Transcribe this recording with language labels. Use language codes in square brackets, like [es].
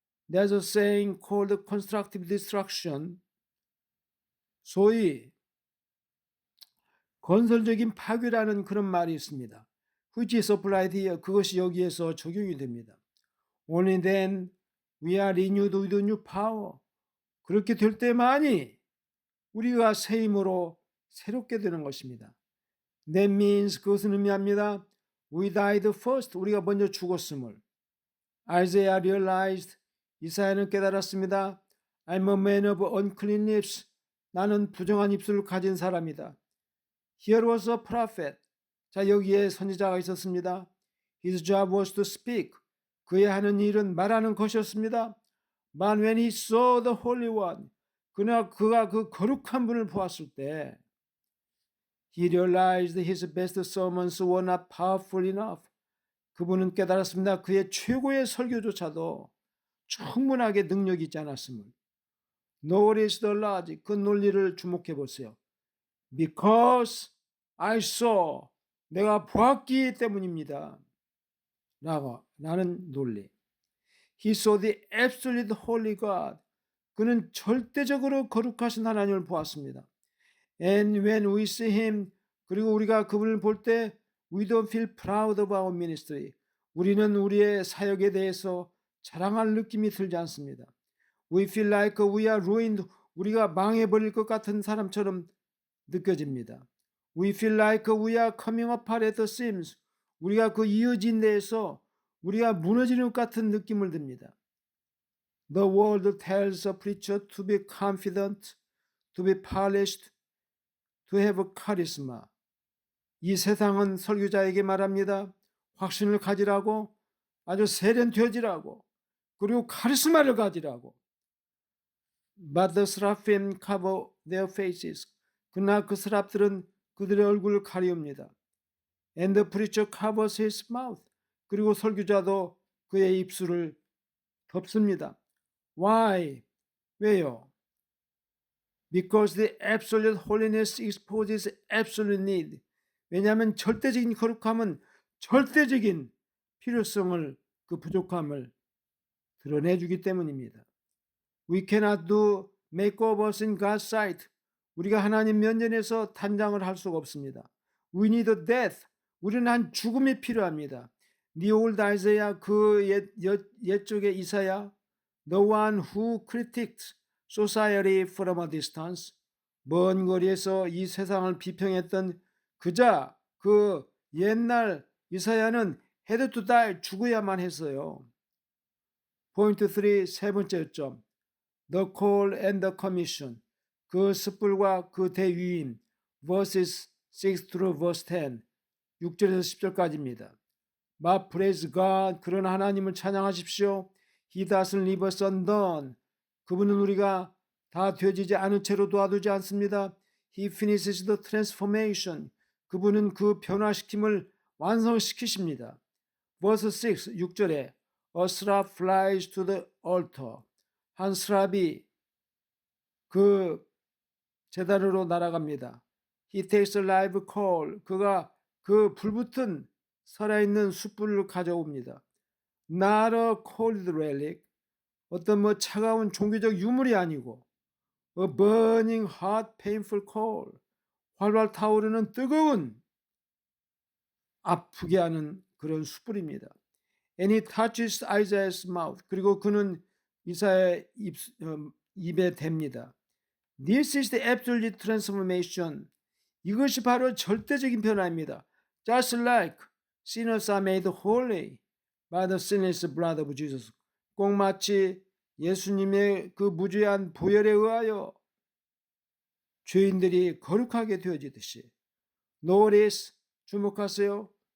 [en] There's a saying called constructive destruction. [ko] 소위 건설적인 파괴라는 그런 말이 있습니다. [en] Which is applied here. [ko] 그것이 여기에서 적용이 됩니다. [en] Only then we are renewed with new power. [ko] 그렇게 될 때만이 우리가 새 힘으로 새롭게 되는 것입니다. [en] That means [ko] 그것은 의미합니다. [en] We died first. [ko] 우리가 먼저 죽었음을. [en] Isaiah realized. [ko] 이사야는 깨달았습니다. [en] I'm a man of unclean lips. [ko] 나는 부정한 입술을 가진 사람이다. [en] Here was a prophet. [ko] 자, 여기에 선지자가 있었습니다. [en] His job was to speak. [ko] 그의 하는 일은 말하는 것이었습니다. [en] But when he saw the Holy One, [ko] 그러나 그가 그 거룩한 분을 보았을 때 [en] he realized his best sermons were not powerful enough. [ko] 그분은 깨달았습니다. 그의 최고의 설교조차도 충분하게 능력이 있지 않았음을. [en] Notice the logic. [ko] 그 논리를 주목해 보세요. [en] Because I saw. [ko] 내가 보았기 때문입니다. 라는 논리. [en] He saw the absolute holy God. [ko] 그는 절대적으로 거룩하신 하나님을 보았습니다. [en] And when we see him, [ko] 그리고 우리가 그분을 볼 때 [en] we don't feel proud of our ministry. [ko] 우리는 우리의 사역에 대해서 자랑할 느낌이 들지 않습니다. [en] We feel like we are ruined. [ko] 우리가 망해버릴 것 같은 사람처럼 느껴집니다. [en] We feel like we are coming apart at the seams. [ko] 우리가 그 이어진 데에서 우리가 무너지는 것 같은 느낌을 듭니다. [en] The world tells a preacher to be confident, to be polished, to have charisma. [ko] 이 세상은 설교자에게 말합니다. 확신을 가지라고, 아주 세련되어지라고, 그리고 카리스마를 가지라고. [en] But the seraphim cover their faces. [ko] 그러나 그 스랍들은 그들의 얼굴을 가리웁니다. [en] And the preacher covers his mouth. [ko] 그리고 설교자도 그의 입술을 덮습니다. [en] Why? [ko] 왜요? [en] Because the absolute holiness exposes absolute need. [ko] 왜냐하면 절대적인 거룩함은 절대적인 필요성을, 그 부족함을 드러내주기 때문입니다. [en] We cannot do makeovers in God's sight. [ko] 우리가 하나님 면전에서 단장을 할 수가 없습니다. [en] We need a death. [ko] 우리는 한 죽음이 필요합니다. [en] The old Isaiah, [ko] 그 옛쪽의 이사야, [en] the one who critiqued society from a distance, [ko] 먼 거리에서 이 세상을 비평했던 그자, 그 옛날 이사야는 [en] had to die, [ko] 죽어야만 했어요. 포인트 3, 세 번째 점. [en] The call and the commission. [ko] 그 습불과 그 대위임. [en] verses 6 through verse 10. [ko] 6절에서 10절까지입니다. [en] But praise God. [ko] 그런 하나님을 찬양하십시오. [en] He doesn't leave us undone. [ko] 그분은 우리가 다 되어지지 않은 채로 도와두지 않습니다. [en] He finishes the transformation. [ko] 그분은 그 변화시킴을 완성시키십니다. [en] Verse 6, [ko] 6절에 [en] A shrub flies to the altar. [ko] 한 스랍이 그 제단으로 날아갑니다. [en] He takes a live coal. [ko] 그가 그 불붙은 살아있는 숯불을 가져옵니다. [en] Not a cold relic. [ko] 어떤 뭐 차가운 종교적 유물이 아니고 [en] A burning hot painful coal. [ko] 활활 타오르는 뜨거운 아프게 하는 그런 숯불입니다. [en] And he touches Isaiah's mouth. [ko] 그리고 그는 이사야의 입에 댑니다. [en] This is the absolute transformation. [ko] 이것이 바로 절대적인 변화입니다. [en] Just like sinners are made holy by the sinless blood of Jesus. [ko] 꼭 마치 예수님의 그 무죄한 보혈에 의하여 죄인들이 거룩하게 되어지듯이. [en] Notice, [ko] 주목하세요.